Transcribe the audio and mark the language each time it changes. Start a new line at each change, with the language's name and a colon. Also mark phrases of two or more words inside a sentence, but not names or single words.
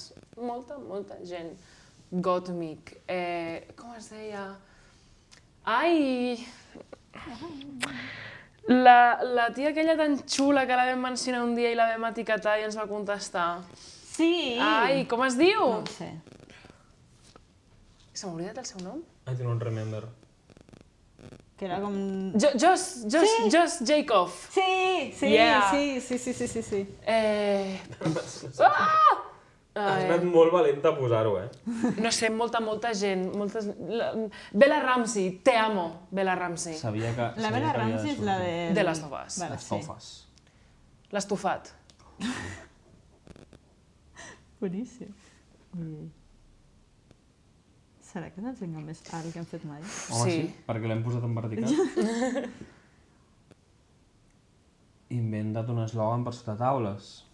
Catalan: Molta gent. Gottmik. Com es deia? Ai! La tia aquella tan xula que la vam mencionar un dia i la vam etiquetar i ens va contestar. Sí! Ai, com es diu? No ho sé. Se m'ha oblidat el seu nom?
English: I don't remember.
Catalan: Que era com... Josh Jacob. Sí! Yeah. Sí. Has anat molt valent a posar-ho, No sé, molta gent. Bella Ramsey,
Spanish: te amo,
Catalan: Bella Ramsey. Sabia que... La Bella Ramsey és la de... De Last of Us. Vale, Les tofes. L'estofat. Boníssim. Ui. Serà que és el single més alt que hem fet mai? Home, Sí. sí, perquè l'hem posat en vertical. Inventa't un eslògan per sota taules.